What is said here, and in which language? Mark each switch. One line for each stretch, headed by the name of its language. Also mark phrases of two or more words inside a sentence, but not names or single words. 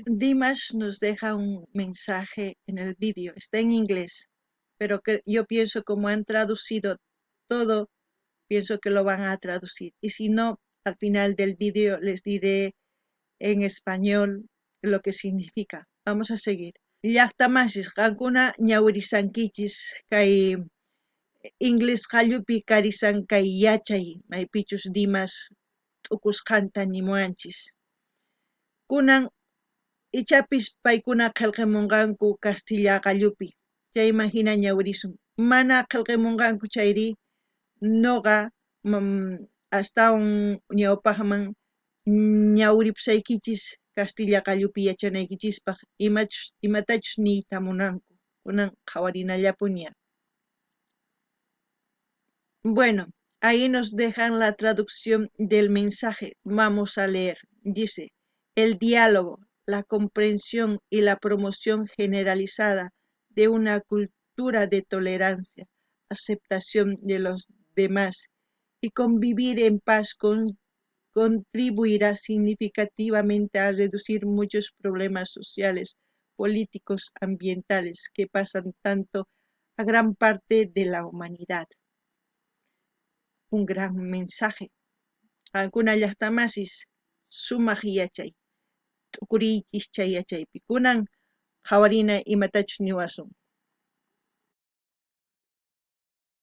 Spanish: Dimash nos deja un mensaje en el vídeo, está en inglés, pero que yo pienso como han traducido todo, pienso que lo van a traducir. Y si no, al final del vídeo les diré en español lo que significa. Vamos a seguir.
Quechua: Llaqtamasis qankuna ñawirisankichis kay inglés qallupi karisankay yachay maypichus Dimas t'ukusqanta nimuanchis. Kunan ichapis paykuna qillqamunqanku Castilla qallupi. Chayman hina ñawirisun. Mana qillqamunqanku chayri noqa astawan ñawpaqman ñawripusaykichis Castilla qallupi yachanaykichispas imatachus niyta munanku. Kunan qhawarinallapuña.
Spanish: Bueno, ahí nos dejan la traducción del mensaje. Vamos a leer. Dice, el diálogo, la comprensión y la promoción generalizada de una cultura de tolerancia, aceptación de los demás y convivir en paz contribuirá significativamente a reducir muchos problemas sociales, políticos, ambientales que pasan tanto a gran parte de la humanidad. Un gran mensaje. Alguna
Quechua: llaqtamasis sumaq yachay. T'ukuriychis chay yachaypi. Kunan qhawarina imatachus niwasun.